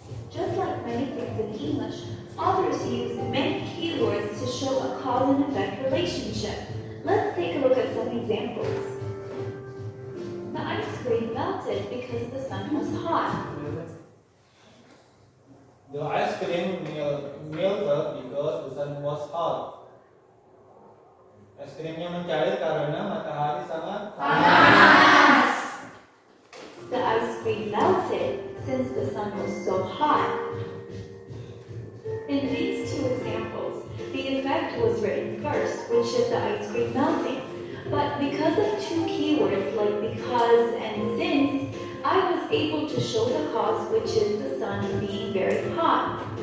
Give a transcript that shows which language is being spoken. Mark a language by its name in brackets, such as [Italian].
[English] Just like many things in English, authors use many keywords to show a cause and effect relationship. Let's take a look at some examples. The ice cream melted because the sun was hot. The ice cream melted because the sun was hot. [Indonesian] Es krimnya mencair karena matahari sangat Panas. [English] The ice cream melted since the sun was so hot. In these two examples, the effect was written first, which is the ice cream melting. But because of two keywords like because and since, I was able to show the cause, which is the sun being very hot.